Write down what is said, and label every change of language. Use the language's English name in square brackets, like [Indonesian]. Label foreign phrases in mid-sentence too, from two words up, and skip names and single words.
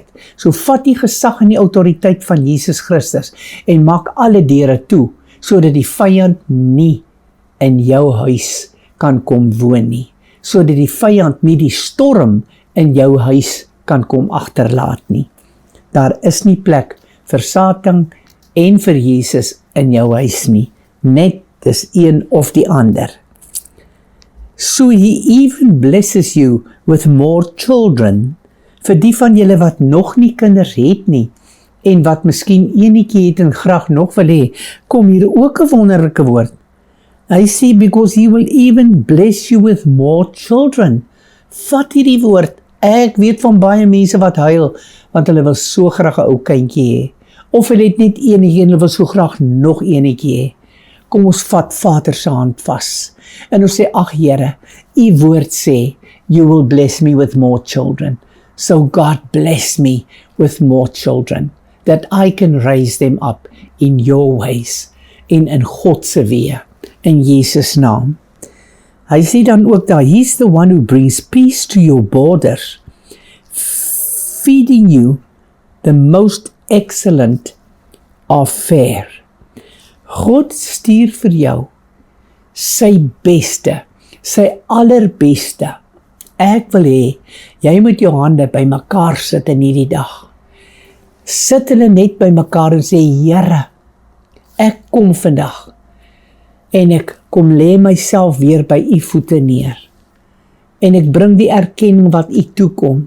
[Afrikaans] So vat die gesag en die autoriteit van Jesus Christus, en maak alle deure toe, sodat die vyand nie in jou huis kan kom woon nie, sodat die vyand nie die storm in jou huis kan kom agterlaat nie. Daar is nie plek vir Satan en vir Jesus in jou huis nie, net dis een of die ander. [English] So he even blesses you with more children, [Afrikaans] vir die van julle wat nog nie kinders het nie, en wat miskien enetjie het en graag nog wil hê, kom hier ook 'n wonderlike woord. Hy sê, [English] because he will even bless you with more children. [Afrikaans] Vat hierdie woord, ek weet van baie mense wat huil, want hulle wil so graag 'n ou kindjie hê, of hulle het net enetjie en hulle wil so graag nog enetjie hê. Kom ons vat Vader se hand vas, en ons sê, ag Here, U woord sê, [English] you will bless me with more children. So God bless me with more children, that I can raise them up in your ways, in [Afrikaans] God se weë, [English] in Jesus naam. [Afrikaans] Hy sê dan ook daar, [English] he's the one who brings peace to your borders, feeding you the most excellent of fare. [Afrikaans] God stuur vir jou sy beste, sy allerbeste. Ek wil hê, jy moet jou hande by mekaar sit in hierdie dag. Sit hulle net by mekaar en sê, Here, ek kom vandag, en ek kom lê myself weer by U voete neer, en ek bring die erkenning wat U toekom.